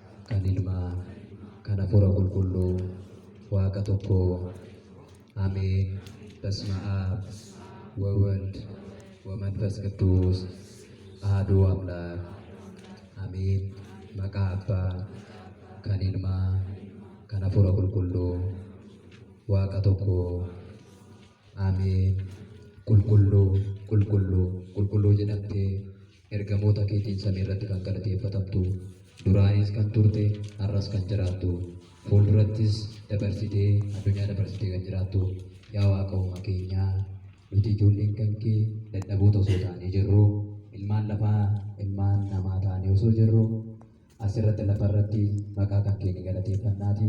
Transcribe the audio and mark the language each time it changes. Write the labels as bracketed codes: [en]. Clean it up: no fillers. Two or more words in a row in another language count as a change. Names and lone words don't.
[om] kan Ilmaa, kan Hafuura Qulqulluu, Waaqa tokkoo. Amin. [gez] በስመ አብ ወወልድ ወመንፈስ ቅዱስ አሐዱ አምላክ አሜን። መቃ አባ [om] kan Ilmaa, kan Hafuura Qulqulluu, Waaqa tokkoo. Amin. Qulqulluu, qulqulluu, qulqulluu jedhamtee ergamoota keetiin samii irratti kan galateeffatamtu, duraanis kan turte, har'as kan jiraattu, fuuldurattis dabarsitee addunyaa dabarsitee kan jiraattu, yaa Waaqa uumaa keenyaa, nuti ijoolleen kan kee dadhaboota osoo taanee jirru, ilmaan lafaa, ilmaan namaa taanee osoo jirru, asirratti lafarratti maqaa kan keenya galateeffannaati.